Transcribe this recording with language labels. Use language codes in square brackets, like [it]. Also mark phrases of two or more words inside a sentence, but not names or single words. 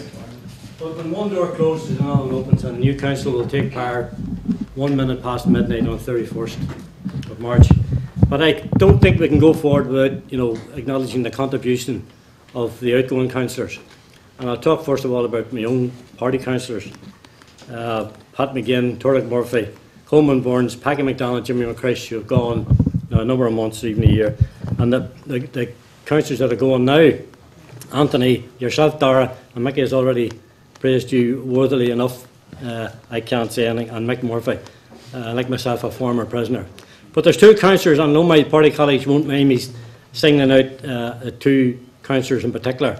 [en] But when one door closes and another opens, and the new council will take power 1 minute past midnight on 31st of March. But I don't think we can go forward without, acknowledging the contribution of the outgoing councillors. And I'll talk first of all about my own party councillors. Pat McGinn, Turlock Murphy, Coleman Burns, Packy McDonald, Jimmy McCrish, who have gone now a number of months, even a year. And the councillors that are going now, Anthony, yourself, Dara, and Mickey has already praised you worthily enough. I can't say anything. And Mick Murphy, like myself, a former prisoner. But there's two councillors, and I know my party colleagues won't mind me singling out two councillors in particular.